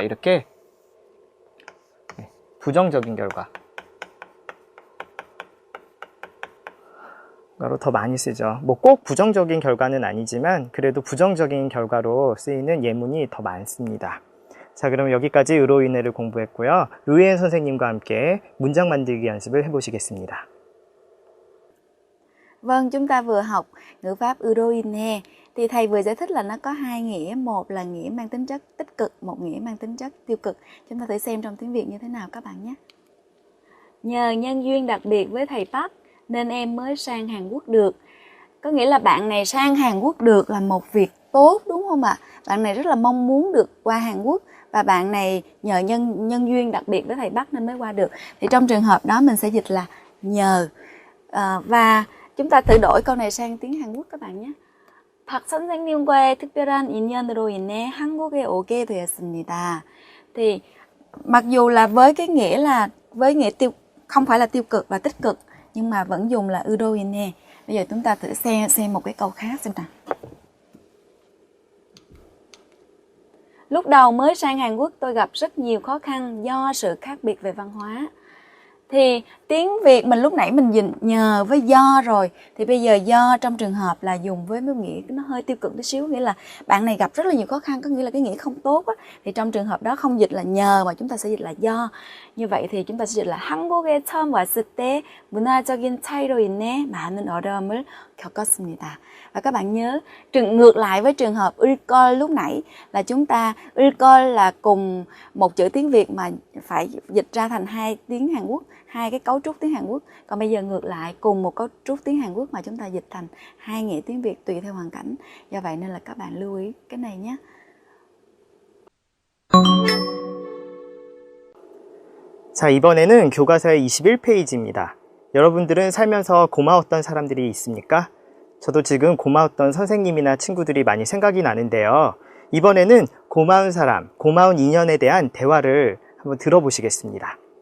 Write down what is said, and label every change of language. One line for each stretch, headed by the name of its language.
Korean: 이렇게 부정적인 결과로 더 많이 쓰죠. 뭐 꼭 부정적인 결과는 아니지만 그래도 부정적인 결과로 쓰이는 예문이 더 많습니다. 자, 그럼 여기까지 으로 인해를 공부했고요. 루이엔 선생님과 함께 문장 만들기 연습을 해보시겠습니다.
Vietnamese: Vâng, chúng ta vừa học ngữ pháp Euroine. Thì thầy vừa giải thích là nó có hai nghĩa, một là nghĩa mang tính chất tích cực, một nghĩa mang tính chất tiêu cực. Chúng ta thử xem trong tiếng Việt như thế nào các bạn nhé. Nhờ nhân duyên đặc biệt với thầy Park nên em mới sang Hàn Quốc được. Có nghĩa là bạn này sang Hàn Quốc được là một việc tốt, đúng không ạ? Bạn này rất là mong muốn được qua Hàn Quốc và bạn này nhờ nhân duyên đặc biệt với thầy Park nên mới qua được. Thì trong trường hợp đó mình sẽ dịch là nhờ. Và chúng ta thử đổi câu này sang tiếng Hàn Quốc các bạn nhé. 박 선생님과의 특별한 인연으로 인해 한국에 오게 되었습니다. Thì mặc dù là với nghĩa không phải là tiêu cực và tích cực nhưng mà vẫn dùng là Euroine. Bây giờ chúng ta thử xem một cái câu khác xem nào. Lúc đầu mới sang Hàn Quốc tôi gặp rất nhiều khó khăn do sự khác biệt về văn hóa. Thì tiếng Việt mình lúc nãy mình dùng nhờ với do rồi. Thì bây giờ do trong trường hợp là dùng với một nghĩa nó hơi tiêu cực tí xíu. Nghĩa là bạn này gặp rất là nhiều khó khăn, có nghĩa là cái nghĩa không tốt á. Thì trong trường hợp đó không dịch là nhờ mà chúng ta sẽ dịch là do. Như vậy thì chúng ta sẽ dịch là
Korean: 한국에 처음 왔을 때 문화적인 차이로 인해 많은 어려움을 겪었습니다.
Vietnamese: Và các bạn nhớ, ngược lại với trường hợp ulkol lúc nãy là chúng ta ulkol là cùng một chữ tiếng Việt mà phải dịch ra thành hai tiếng Hàn Quốc, hai cái cấu trúc tiếng Hàn Quốc. Còn bây giờ ngược lại cùng một cấu trúc tiếng Hàn Quốc mà chúng ta dịch thành hai nghĩa tiếng Việt tùy theo hoàn cảnh. Do vậy nên là các bạn lưu ý cái này nhé.
Korean: 자, 이번에는 교과서의 21페이지입니다. 여러분들은 살면서 고마웠던 사람들이 있습니까? 저도 지금 고마웠던 선생님이나 친구들이 많이 생각이 나는데요. 이번에는 고마운 사람, 고마운 인연에 대한 대화를 한번 들어보시겠습니다.